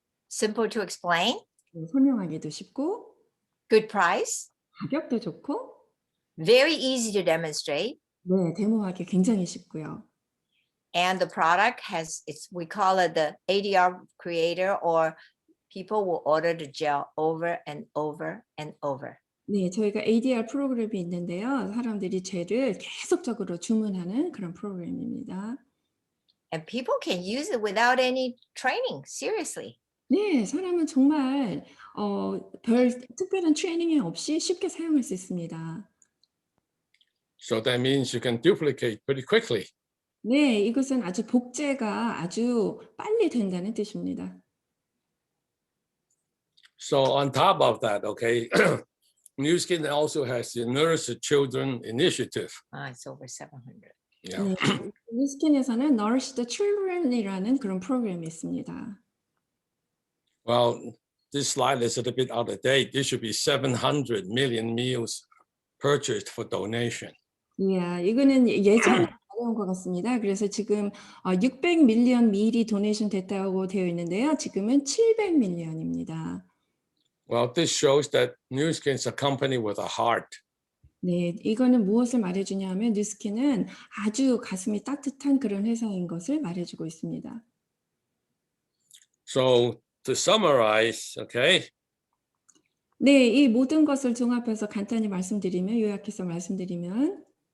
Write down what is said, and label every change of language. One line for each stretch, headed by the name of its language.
English: Simple to explain.
Korean: 설명하기도 쉽고
English: Good price.
Korean: 가격도 좋고
English: Very easy to demonstrate.
Korean: 네, 데모하기 굉장히 쉽고요.
English: And the product has, we call it the ADR creator, or people will order the gel over and over and over.
Korean: 네, 저희가 ADR 프로그램이 있는데요. 사람들이 젤을 계속적으로 주문하는 그런 프로그램입니다.
English: And people can use it without any training, seriously.
Korean: 네, 사람은 정말 별 특별한 트레이닝이 없이 쉽게 사용할 수 있습니다.
English: So that means you can duplicate pretty quickly.
Korean: 네, 이것은 아주 복제가 아주 빨리 된다는 뜻입니다.
English: So on top of that, okay, Nu Skin also has the Nourish the Children initiative. It's over 700. Yeah.
Korean: 네, 뉴스킨에서는 Nourish the Children이라는 그런 프로그램이 있습니다.
English: Well, this slide is a little bit out of date. There should be 700 million meals purchased for donation.
Korean: 예, 이거는 예전에 어려운 것 같습니다. 그래서 지금 600 밀리언 밀이 도네이션 됐다고 되어 있는데요. 지금은 700 밀리언입니다.
English: Well, this shows that Nu Skin is a company with a heart.
Korean: 네, 이거는 무엇을 말해주냐 하면 뉴스킨은 아주 가슴이 따뜻한 그런 회사인 것을 말해주고 있습니다.
English: So to summarize, okay,
Korean: 네, 이 모든 것을 종합해서 간단히 말씀드리면, 요약해서 말씀드리면